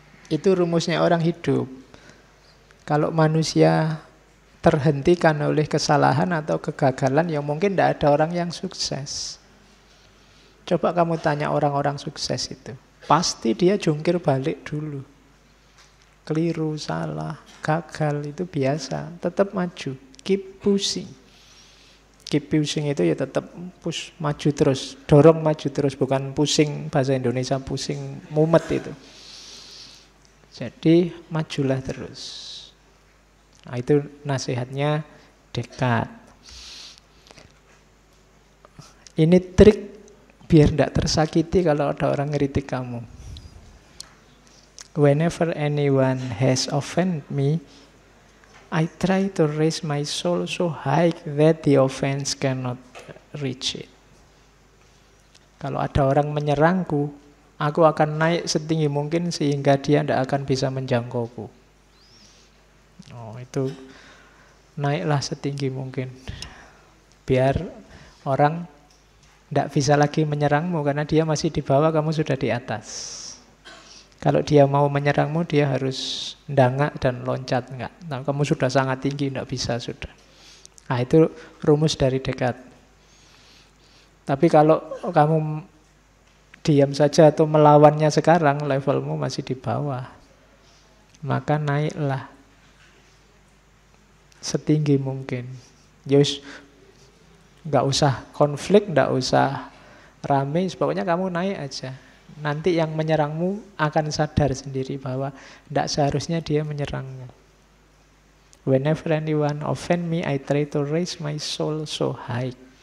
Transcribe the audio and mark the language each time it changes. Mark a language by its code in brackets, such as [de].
[id] Itu rumusnya orang hidup. Kalau manusia terhentikan oleh kesalahan atau kegagalan, ya mungkin tidak ada orang yang sukses. Coba kamu tanya orang-orang sukses itu. Pasti dia jungkir balik dulu. Keliru, salah, gagal, itu biasa. Tetap maju, [en] keep pushing. Keep pushing [id] itu ya tetap push, maju terus, dorong maju terus, bukan pusing bahasa Indonesia, pusing mumet itu. Jadi majulah terus. Nah, itu nasihatnya Descartes. Ini trik biar tidak tersakiti kalau ada orang ngeritik kamu. [en] Whenever anyone has offended me, I try to raise my soul so high that the offense cannot reach it. [id] Kalau ada orang menyerangku, aku akan naik setinggi mungkin sehingga dia tidak akan bisa menjangkauku. Oh, itu naiklah setinggi mungkin. Biar orang tidak bisa lagi menyerangmu karena dia masih di bawah, kamu sudah di atas. Kalau dia mau menyerangmu, dia harus ndangak dan loncat. Enggak. Nah, kamu sudah sangat tinggi, tidak bisa sudah. Nah, itu rumus dari Descartes. Tapi kalau kamu diam saja atau melawannya sekarang, levelmu masih di bawah. Maka naiklah setinggi mungkin. Yus, nggak usah konflik, nggak usah rame, pokoknya kamu naik aja. Nanti yang menyerangmu akan sadar sendiri bahwa tidak seharusnya dia menyerangmu. [en] Whenever anyone offend me, I try to raise my soul so high.